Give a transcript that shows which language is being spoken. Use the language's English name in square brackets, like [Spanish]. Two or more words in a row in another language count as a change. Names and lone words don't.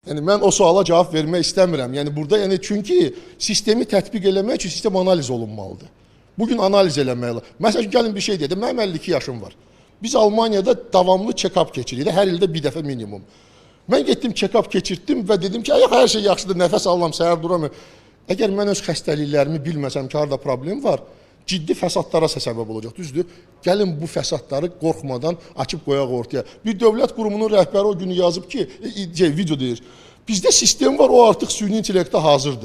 [Azerbaijani] Yəni mən o suala cavab vermək istəmirəm. Yəni burada çünki sistemi tətbiq eləmək üçün sistem analiz olunmalıdır. Bugün analiz eləmək lazımdır. Məsələn, gəlin bir şey dedim. Mənim 52 yaşım var. Biz Almaniyada davamlı check-up keçiririk. Hər ildə bir dəfə minimum. Mən getdim check-up keçirtdim və dedim ki, hər şey yaxşıdır, nəfəs alıram, səhər duram. Əgər mən öz xəstəliklərimi bilməsəm ki, harada problem var, ciddi fəsadlara səbəb olacaq, düzdür? Gəlin bu fəsadları qorxmadan açıb qoyaq ortaya. Bir dövlət qurumunun rəhbəri o günü yazıb ki, video deyir, bizdə sistem var, o artıq süni intellektə hazırdır.